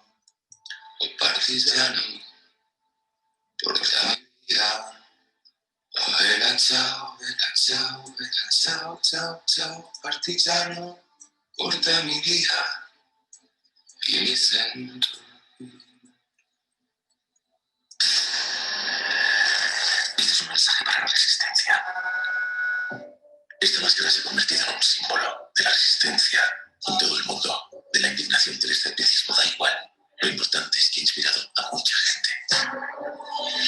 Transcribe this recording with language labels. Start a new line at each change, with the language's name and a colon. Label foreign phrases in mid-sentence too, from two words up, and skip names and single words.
Italian: O partigiano, portami via. Oh, bella ciao, ciao, ciao, partigiano, portami via. Io mi sento.
Spanish: Este es un mensaje para la resistencia. Esta máscara se ha convertido en un símbolo de la resistencia en todo el mundo, de la indignación y del escepticismo, da igual. Lo importante es que ha inspirado a mucha gente.